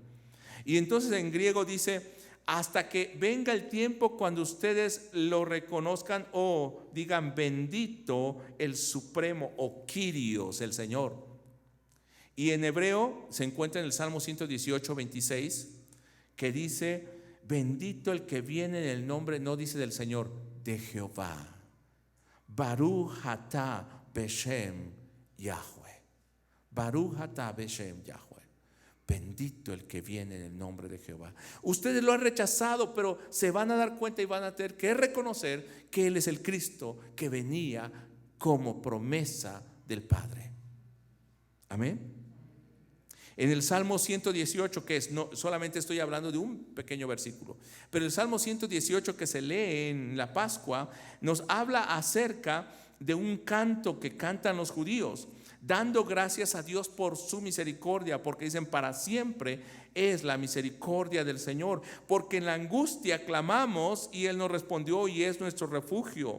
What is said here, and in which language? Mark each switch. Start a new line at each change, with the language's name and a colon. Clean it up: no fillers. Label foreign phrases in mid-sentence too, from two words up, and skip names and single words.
Spanish: Y entonces en griego dice, hasta que venga el tiempo cuando ustedes lo reconozcan o digan bendito el Supremo o Kyrios, el Señor. Y en hebreo se encuentra en el Salmo 118, 26, que dice, bendito el que viene en el nombre, no dice del Señor, de Jehová.
Hebrew: ברוך אתה בשם יהוה. ברוך אתה בשם יהוה.
Spanish: Bendito el que viene en el nombre de Jehová. Ustedes lo han rechazado, pero se van a dar cuenta y van a tener que reconocer que Él es el Cristo que venía como promesa del Padre. Amén. En el Salmo 118, que es, no solamente estoy hablando de un pequeño versículo, pero el Salmo 118 que se lee en la Pascua nos habla acerca de un canto que cantan los judíos, dando gracias a Dios por su misericordia, porque dicen, para siempre es la misericordia del Señor, porque en la angustia clamamos y Él nos respondió y es nuestro refugio.